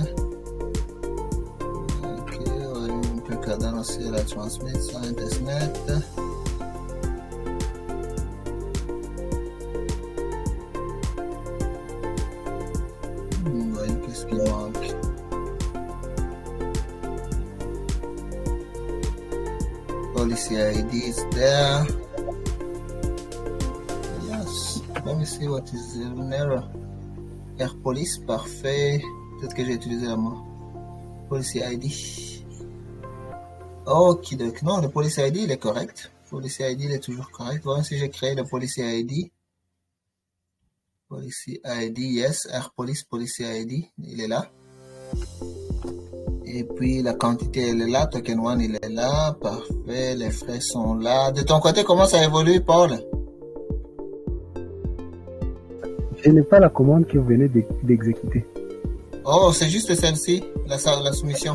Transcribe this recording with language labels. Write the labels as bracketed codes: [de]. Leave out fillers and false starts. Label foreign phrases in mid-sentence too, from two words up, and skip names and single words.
[en] Okay, Cardano CLI transmit, sign testnet. [fr] Qu'est-ce qui manque? [en] Policy ID is there. Yes, let me see what is the error. Air Police, [fr] parfait. Peut-être que j'ai utilisé la main. [en] Policy ID. [fr] Ok, donc non, le [en] Policy ID [fr] il est correct. [en] Policy ID [fr] il est toujours correct. Voyons si j'ai créé le [en] Policy ID. Policy ID, yes. Air Police, Policy ID, [fr] il est là. Et puis la quantité elle est là. Token 1 il est là. Parfait. Les frais sont là. De ton côté, comment ça évolue, Paul? Je n'ai pas la commande que vous venez d'exécuter. Oh, c'est juste celle-ci, la soumission.